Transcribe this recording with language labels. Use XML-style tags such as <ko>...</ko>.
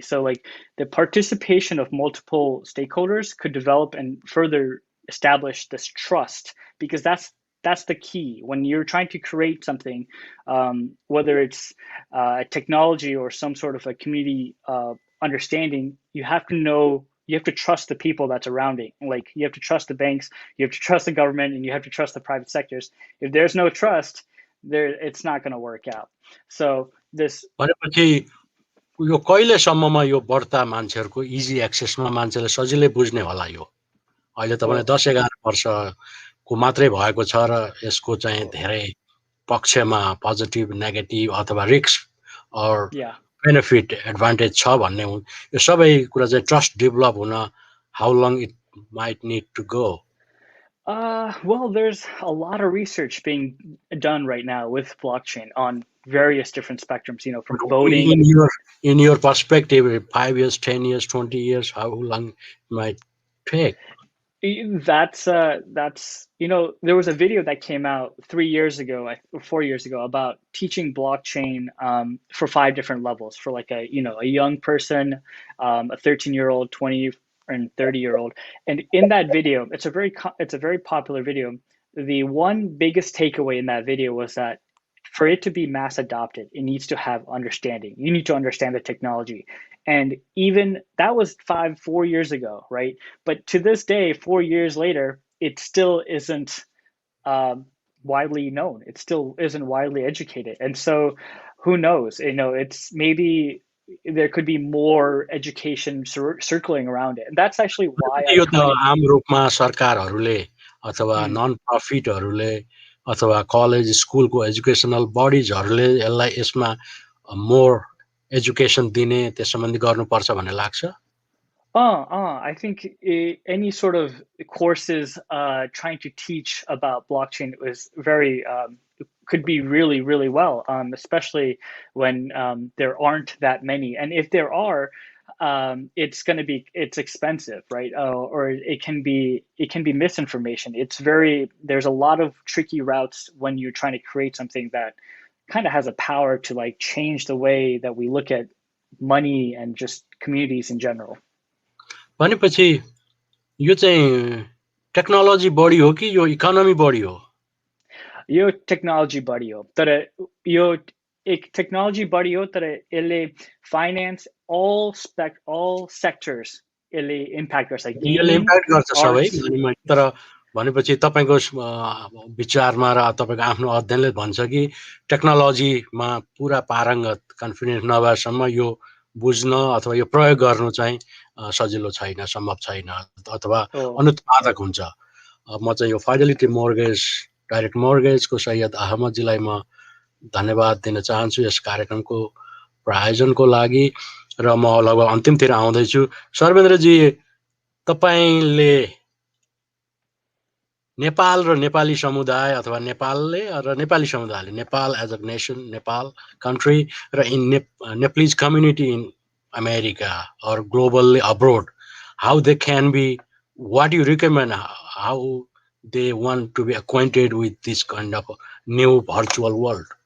<en>So like the participation of multiple stakeholders could develop and further establish this trust, because that's the key when you're trying to create something, whether it's technology or some sort of a community understanding. You have to know, you have to trust the people that's around it. Like you have to trust the banks, you have to trust the government, and you have to trust the private sectors. If there's no trust there, it's not going to work out. So this</en> <ne>भनेपछि यो कहिलेसम्ममा यो बढ्ता मान्छेहरूको easy एक्सेसमा मान्छेले सजिलै बुझ्ने होला यो? अहिले तपाईँले oh 10-11 वर्षको मात्रै भएको छ र यसको चाहिँ धेरै पक्षमा पोजिटिभ नेगेटिभ अथवा risk or yeah. Benefit advantage छ भन्ने यो सबै कुरा चाहिँ ट्रस्ट डेभलप हुन how long it might need to go?</ne> <en>Well, there's a lot of research being done right now with blockchain on various different spectrums, from voting. In your perspective, 5 years, 10 years, 20 years, how long it might take? That's there was a video that came out 3 years ago, or 4 years ago, about teaching blockchain for 5 different levels for like a young person, a 13-year-old, 20 and 30-year-old. And in that video, it's a very popular video. The one biggest takeaway in that video was that for it to be mass adopted, it needs to have understanding. You need to understand the technology. And even that was 4 years ago, right? But to this day, 4 years later, it still isn't widely known. It still isn't widely educated. And so who knows? It's maybe there could be more education circling around it. And that's actually why I</en> <ne>यो त</ne> <en>kind of</en> <ne>आम रूपमा सरकारहरूले अथवा mm, non प्रफिटहरूले अथवा college स्कुलको educational बडिजहरूले यसमा more education दिने त्यस सम्बन्धी गर्नुपर्छ भन्ने लाग्छ?</ne> <en>I think any sort of courses trying to teach about blockchain was very could be really, really well, especially when there aren't that many. And if there are, it's expensive, right? Or it can be misinformation. There's a lot of tricky routes when you're trying to create something that kind of has a power to like change the way that we look at money and just communities in general.</en> <ne>भनेपछि यो चाहिँ technology बढी हो कि यो economy बढी हो? यो टेक्नोलोजी बढियो तर यो एक टेक्नोलोजी बढियो तर यसले फाइनेन्स all sectors यसले इम्प्याक्ट गर्छ. यसले गेमिङ, इम्प्याक्ट गर्छ सबै, आर्ट्स. तर भनेपछि तपाईँको विचारमा र तपाईँको आफ्नो अध्ययनले भन्छ कि टेक्नोलोजीमा पुरा पारङ्गत कन्फिडेन्स नभएसम्म यो बुझ्न अथवा यो प्रयोग गर्नु चाहिँ सजिलो छैन, सम्भव छैन अथवा अनुत्पादक हुन्छ। म चाहिँ यो फाइडेलिटी मोर्गेज, डाइरेक्ट मोर्गेजको सैयद अहमदजीलाई म धन्यवाद दिन चाहन्छु यस कार्यक्रमको प्रायोजनको लागि र म लगभग अन्तिमतिर आउँदैछु। सर्वेन्द्रजी, तपाईँले नेपाल र नेपाली समुदाय अथवा नेपालले र नेपाली समुदायले Nepal as a nation, Nepal country र in</ne> <en>Nepalese community in America or globally abroad, how they can be, what do you recommend, how they want to be acquainted with this kind of new virtual world?</en>